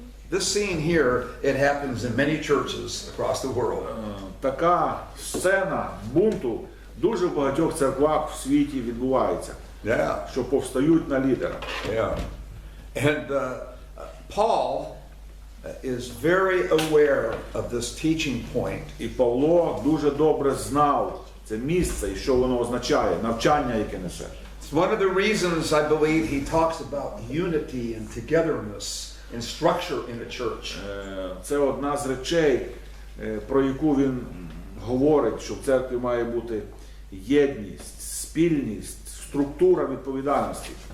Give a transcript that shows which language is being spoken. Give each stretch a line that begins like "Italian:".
English: This scene here, it happens in many churches across the world.
Ukrainian: Така сцена бунту дуже в багатьох церквах в світі відбувається.
English: Yeah.
Ukrainian: Що повстають на лідера.
English: Yeah. And Paul is very aware of this teaching point.
Ukrainian: І Павло дуже добре знав це місце і що воно означає, навчання, яке несе.
English: It's one of the reasons I believe he talks about unity and togetherness and structure in the church.
Ukrainian: Це одна з речей, про яку він говорить, що в церкві має бути єдність, спільність, структура відповідальності.